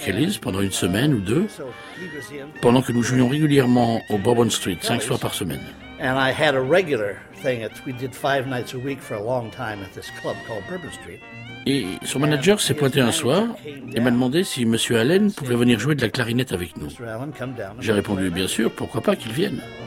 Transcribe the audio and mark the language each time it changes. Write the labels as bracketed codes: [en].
[fr] Kelly's pendant une semaine ou deux, pendant que nous jouions régulièrement au Bourbon Street, 5 soirs par semaine. [en] And I had a regular thing that we did 5 nights a week for a long time at this club called Bourbon Street. [fr] Et son manager s'est pointé un soir et m'a demandé si M. Allen pouvait venir jouer de la clarinette avec nous. J'ai répondu, bien sûr, pourquoi pas qu'il vienne.